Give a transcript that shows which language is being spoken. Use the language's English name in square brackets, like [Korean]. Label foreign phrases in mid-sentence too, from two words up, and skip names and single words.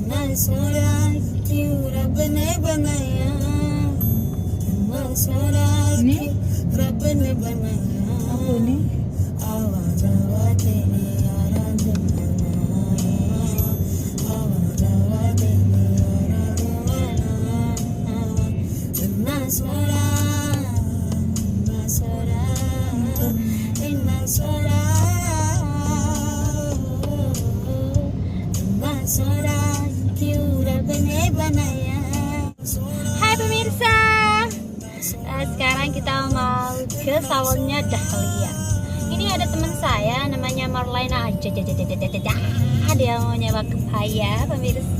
[Hindi] सोरा क्यों रब ने बनाया, इतना सोरा क्यों रब ने बनाया. [Indonesian] Apa nih? [Hindi] आवाज आवाज तेरी आराधना, आवाज आवाज तेरी आराधना. इतना सोरा, इतना सोरा, इतना सोरा. [Indonesian] Hai pemirsa, sekarang kita mau ke salonnya Dahlia. Ini ada teman saya namanya Marlena aja. Dia mau nyewa kebaya pemirsa.